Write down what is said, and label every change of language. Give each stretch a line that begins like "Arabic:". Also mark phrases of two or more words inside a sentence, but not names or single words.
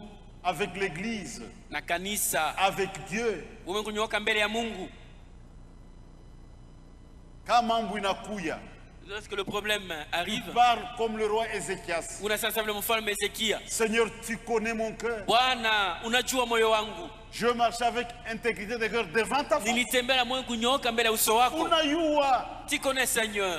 French: Avec l'église.
Swahili: Na kanisa.
French: Avec Dieu.
Swahili: Uwe kunyooka mbele ya Mungu. Kama mambo inakuya,
French: lorsque le problème arrive, tu parles comme le roi Ézéchias. Seigneur, tu connais mon cœur. Je marche avec intégrité de cœur devant ta face. Tu connais, Seigneur.